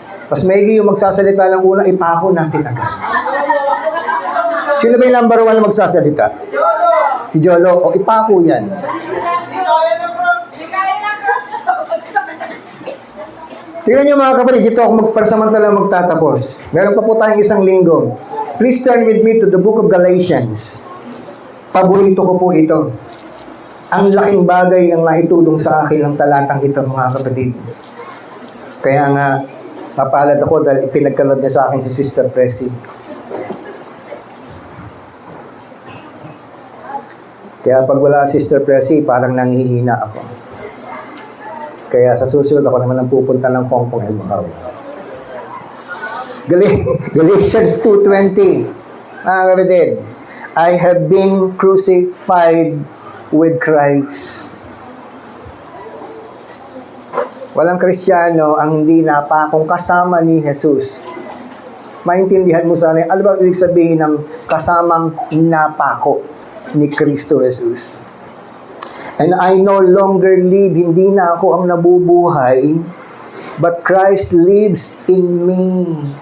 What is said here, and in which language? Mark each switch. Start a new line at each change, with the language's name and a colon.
Filipino: Mas maigi yung magsasalita ng una, ipako natin agad. Sino ba yung number 1 na magsasalita? Si Jolo. O ipako yan. Tingnan niyo mga kapatid, dito ako magpasamantala magtatapos. Meron pa po tayong isang linggo.
English: Please turn with me to the book of Galatians.
Filipino: Paborito ko po ito. Ang laking bagay ang naitulong sa akin ng talatang ito, mga kapatid. Kaya nga, mapalad ako dahil ipinagkaloob niya sa akin si Sister Presi. Kaya pag wala Sister Presi, parang nanghihina ako. Kaya sa susunod ako naman ang pupunta ng Hong Kong and Macau.
English: Galatians 2:20.
Filipino: Mga kapatid,
English: I have been crucified with Christ.
Filipino: Walang Kristiyano ang hindi napakong kasama ni Jesus. Maintindihan mo sana, ano ba ibig sabihin ng kasamang napako ni Kristo Jesus?
English: And I no longer live,
Filipino: hindi na ako ang nabubuhay,
English: but Christ lives in me.